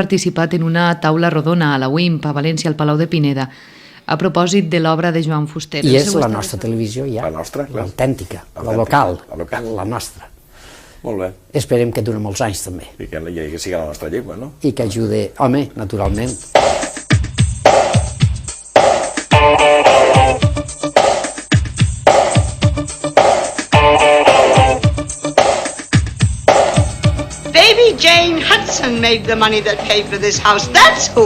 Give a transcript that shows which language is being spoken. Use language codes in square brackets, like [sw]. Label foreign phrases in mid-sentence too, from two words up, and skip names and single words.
[ca] participat en una taula rodona a la UIMP, a València, al Palau de Pineda, a propòsit de l'obra de Joan Fuster. I és la nostra televisió ja, La nostra, clar. l'autèntica, la local, la local. la nostra. Molt bé. Esperem que duri molts anys també I que sigui la nostra llengua, no? i que ajude, home, naturalment. [en] Baby Jane Hudson made the money that paid for this house. That's who.